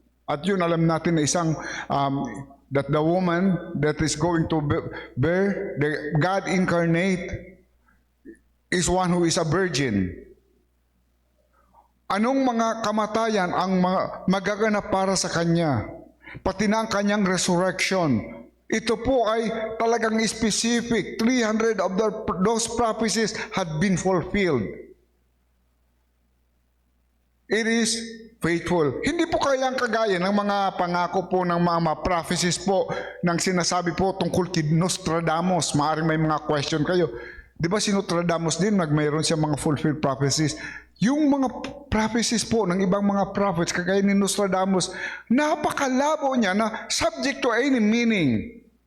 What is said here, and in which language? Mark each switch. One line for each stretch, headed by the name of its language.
Filipino: At yun alam natin na
English: that the woman that is going to bear, the God incarnate, is one who is a virgin.
Filipino: Anong mga kamatayan ang magaganap para sa kanya? Pati na ang kanyang resurrection. Ito po ay talagang specific.
English: 300 of those prophecies had been fulfilled. It is faithful.
Filipino: Hindi po kayang kagaya ng mga pangako po ng mga prophecies po ng sinasabi po tungkol kay Nostradamus. Maaring may mga question kayo. Di ba si Nostradamus din, mayroon siya mga fulfilled prophecies. Yung mga prophecies po ng ibang mga prophets, kagaya ni Nostradamus, napakalabo niya na
English: subject to any meaning.